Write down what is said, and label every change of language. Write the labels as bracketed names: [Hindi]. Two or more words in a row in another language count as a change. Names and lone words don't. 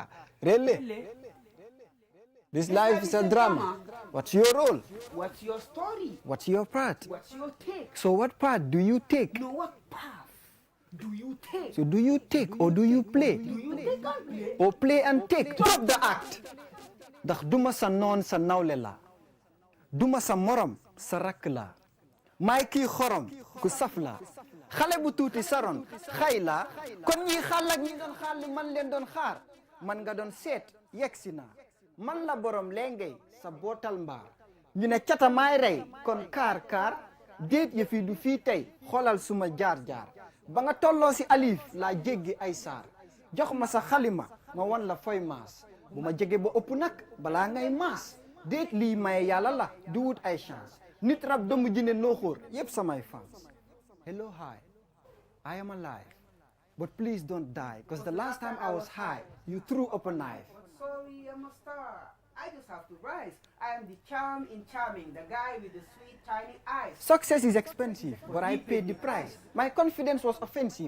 [English] Really? This life is a drama. What's your role? What's your story? What's your part? What's your take? So what part do you take? No, what path do you take? So do you take or do you play? Do you take and play? Or play and take? Drop the act. [Wolof] Ndax duma sa noon sa nawle la. Duma sa morom sa rakk la. May kii xorom ku saf la. Xale bu tuuti saron xay la. Kon ñi xaal ak ñi doon xaar li man leen doon xaar. Man nga doon seet yegsi na. Man la borom lengay sa bootal mbaar. ñu ne cata maay rey kon kaar kaar. Déet ya fii du fii tey xoolal suma jaar jaar. Ba nga tolloo si alif laa jéggi ay saar. Jox ma sa xalima ma wan la foy maas. Bu ma jege ba ëpp nag balaa ngay maas. Déet lii maye yàlla la du wut ay chance. Nit rab doomu jinne nooxóor yépp samay fans. [English] Hello, hi, I am alive. But please don't die, because the last time I was high, you threw up a knife. Sorry, I'm a star. I just have to rise. I am the charm in charming, the guy with the sweet, tiny eyes. Success is expensive, but I paid the price. My confidence was offensive.